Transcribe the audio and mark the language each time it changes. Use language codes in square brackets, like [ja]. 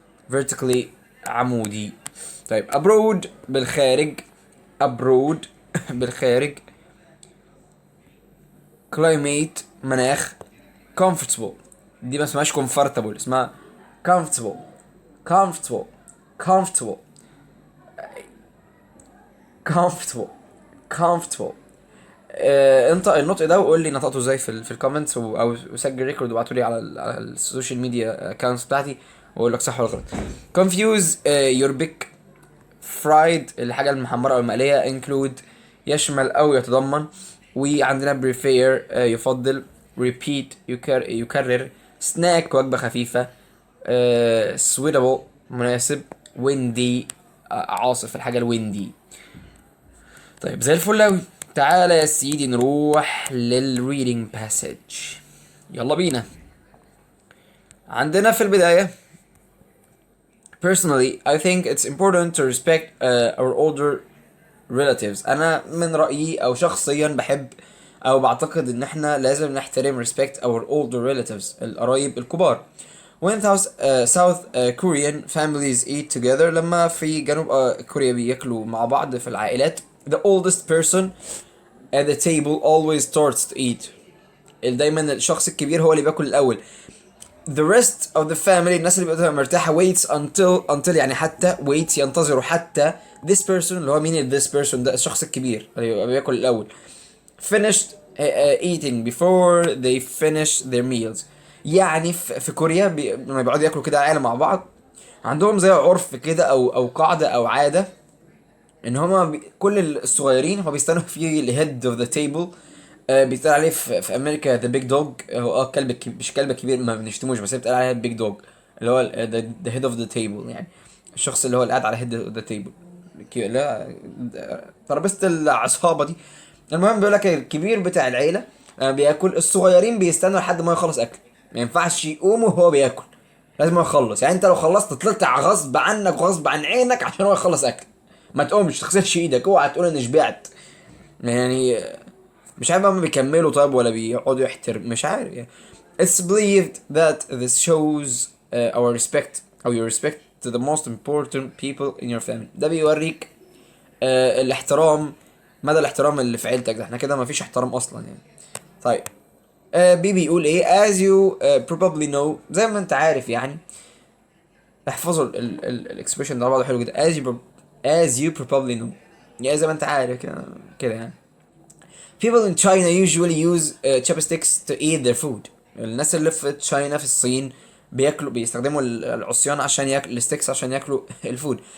[ar] vertically عمودي. طيب abroad بالخارج. abroad بالخارج. climate مناخ. [en] comfortable [ar] دي ما اسمهاش [en] comfortable، اسمها comfortable comfortable comfortable comfortable comfortable. [ar] انطق النطق ده وقول لي نطقته ازاي في الكومنتس، او سجل ريكورد وابعته لي على السوشيال ميديا اكونتس بتاعتي واقول لك صح ولا غلط. confuse يربك. fried الحاجه المحمره او المقليه. include يشمل او يتضمن. وعندنا prefer يفضل. repeat يكرر. snack وجبه خفيفه. suitable مناسب. windy عاصف، الحاجه الويندي. طيب زي الفل اوي. تعالى يا سيدي نروح للريدنج باسج. يلا بينا. عندنا في البداية [en] personally I think it's important to respect our older relatives. [ar] أنا من رأيي أو شخصيا بحب أو بعتقد إن إحنا لازم نحترم [en] respect our older relatives [ar] القرايب الكبار. [en] when South Korean families eat together. [ar] لما في جنوب كوريا بياكلوا مع بعض في العائلات, [en] the oldest person at the table always starts to eat. [ar] دايما الشخص الكبير هو اللي بياكل الاول. [en] The rest of the family, [ar] الناس اللي بتبقى مرتاحة, [en] waits until يعني حتى wait ينتظروا حتى this person, اللي هو مين this person ده, [ar] الشخص الكبير اللي بيبقى بياكل الأول, [en] finished eating before they finish their meals. [ar] يعني في كوريا لما بيقعدوا ياكلوا كده العيلة مع بعض, عندهم زي عرف كده او قاعدة او عادة, ان هما كل الصغيرين هو بيستنوا في الهيد اوف ذا تيبل. بيتقال عليه في امريكا ذا بيج دوج. هو كلب مش كلب كبير, ما بنشتموش, بس هي بتقال عليه بيج دوج, اللي هو ذا هيد اوف ذا تيبل, يعني الشخص اللي هو اللي قاعد على هيد اوف ذا تيبل, لا ترابيزه العصابه دي. المهم بيقول لك الكبير بتاع العيله بياكل, الصغيرين بيستنوا لحد ما يخلص اكل, ما ينفعش يقوموا وهو بياكل, لازم يخلص. يعني انت لو خلصت تطلع غصب عنك وغصب عن عينك عشان هو يخلص اكل, ما تقومش تغسلش ايدك, اوعى تقول اني شبعت. يعني مش عارف هم بيكملوا طيب ولا بيقعدوا يحترم, مش عارف يعني. [en] It's believed that this shows our respect, أو your respect to the most important people in your family. [ar] ده بيوريك الاحترام, مدى الاحترام اللي في عيلتك. ده احنا كده مفيش احترام أصلا يعني. طيب بي بيقول ايه, [en] as you probably know, [ar] زي ما انت عارف يعني. احفظوا الاكسبريشن ده بعضه حلو جدا, [en] as you probably know, [ar] يعني زي ما انت عارف كده كده يعني. [en] People in China usually use chopsticks to eat their food. [ar] الناس اللي في تشاينا في الصين بيستخدموا العصيان عشان الستيكس عشان ياكلوا الفود.